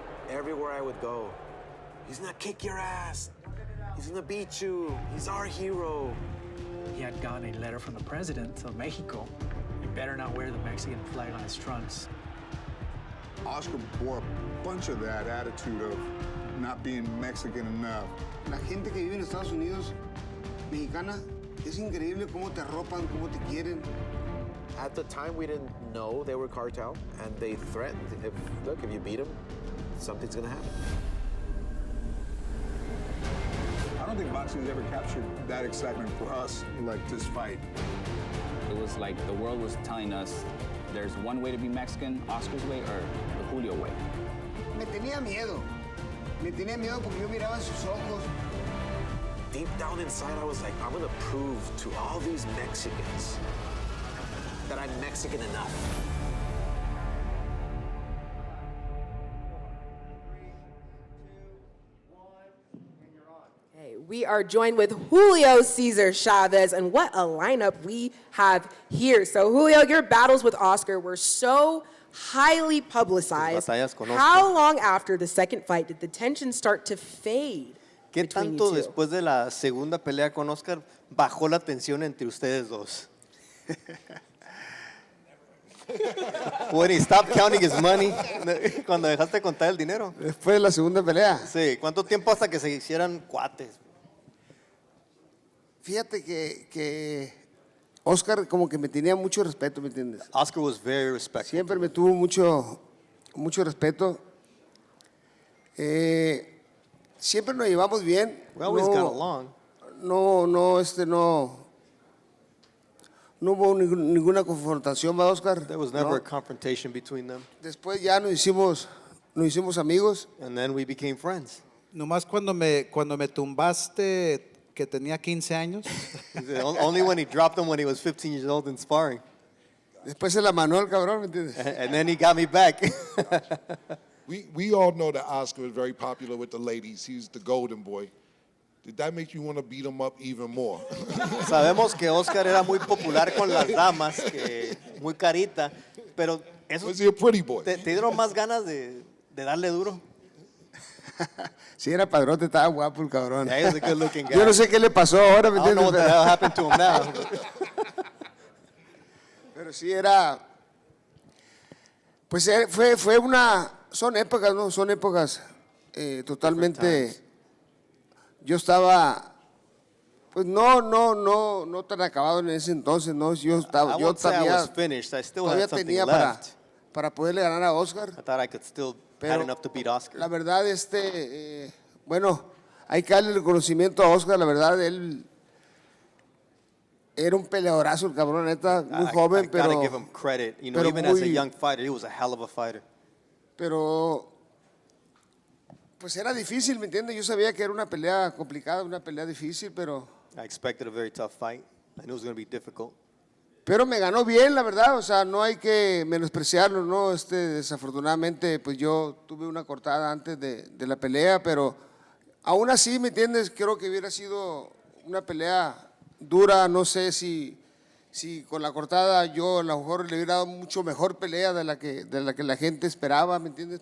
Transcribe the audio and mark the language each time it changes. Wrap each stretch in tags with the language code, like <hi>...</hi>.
<en>Everywhere I would go, he's gonna kick your ass. He's gonna beat you. He's our hero. He had gotten a letter from the president of Mexico. He better not wear the Mexican flag on his trunks. Oscar bore a bunch of that attitude of not being Mexican enough.</en> <es>La gente que vive en Estados Unidos, mexicana, es increíble cómo te arropan, cómo te quieren.</es> <en>At the time, we didn't know they were cartel, and they threatened, if you beat them, something's gonna happen. I don't think boxing's ever captured that excitement for us like this fight. It was like the world was telling us there's one way to be Mexican, Oscar's way or the Julio way.</en> <es>Me tenía miedo. Me tenía miedo porque yo miraba sus ojos.</es> <en>Deep down inside, I was like, I'm gonna prove to all these Mexicans that I'm Mexican enough. We are joined with Julio Cesar Chavez, and what a lineup we have here. So, Julio, your battles with Oscar were so highly publicized. How long after the second fight did the tension start to fade?</en> <es>¿Qué tanto después de la segunda pelea con Oscar bajó la tensión entre ustedes dos?</es> <en>When he stopped counting his money,</en> <es>cuando dejaste contar el dinero. Después de la segunda pelea. Sí, ¿cuánto tiempo hasta que se hicieran cuates? Fíjate que Oscar como que me tenía mucho respeto, ¿me entiendes?</es> <en>Oscar was very respectful.</en> <es>Siempre me tuvo mucho respeto. Siempre nos llevamos bien.</es> <en>We always got along.</en> <es>No hubo ninguna confrontación, ¿va, Oscar?</es> <en>There was never a confrontation between them.</en> <es>Después ya nos hicimos amigos.</es> <en>And then we became friends.</en> <es>Nomás cuando me tumbaste que tenía 15 años.</es> <en>Only when he dropped him when he was 15 years old in sparring.</en> <es>Después se la manó el cabrón, ¿me entiendes?</es> <en>And then he got me back. We all know that Oscar was very popular with the ladies. He's the golden boy. Did that make you want to beat him up even more?</en> <es>Sabemos que Oscar era muy popular con las damas, que muy carita, pero eso.</es> <en>Was he a pretty boy?</en> <es>¿Te dieron más ganas de darle duro? Sí, era padrote, estaba guapo el cabrón.</es> <en>Yeah, he was a good looking guy.</en> <es>Yo no sé qué le pasó ahora, ¿me entiendes?</es> <en>I don't know what the hell happened to him now.</en> <es>Pero sí era, pues fue una, son épocas, ¿no? Son épocas totalmente. Yo estaba, pues no tan acabado en ese entonces, ¿no? Yo todavía tenía para poderle ganar a Oscar.</es> <en>I thought I could still had enough to beat Oscar.</en> <es>La verdad, bueno, hay que darle el reconocimiento a Oscar, la verdad, él era un peleadorazo, el cabrón, neta, muy joven, pero.</es> <en>Gotta give him credit. You know, even as a young fighter, he was a hell of a fighter.</en> <es>Pero, pues era difícil, ¿me entiendes? Yo sabía que era una pelea complicada, una pelea difícil, pero.</es> <en>I expected a very tough fight. I knew it was going to be difficult.</en> <es>Pero me ganó bien, la verdad, o sea, no hay que menospreciarlo, ¿no? Desafortunadamente, pues yo tuve una cortada antes de la pelea, pero aún así, ¿me entiendes? Creo que hubiera sido una pelea dura, no sé si con la cortada yo a lo mejor le hubiera dado mucho mejor pelea de la que la gente esperaba, ¿me entiendes?</es>